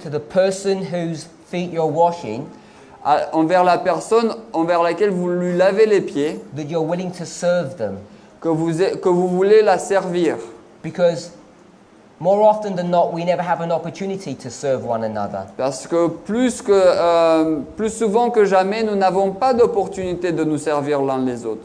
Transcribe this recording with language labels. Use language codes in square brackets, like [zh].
[en] to the person whose feet you're washing [fr] envers la personne envers laquelle vous lui lavez les pieds, [en] that you're willing to serve them. [fr] que vous voulez la servir. [en] Because more often than not, we never have an opportunity to serve one another. [fr] Parce que plus souvent que jamais, nous n'avons pas d'opportunité de nous servir l'un les autres.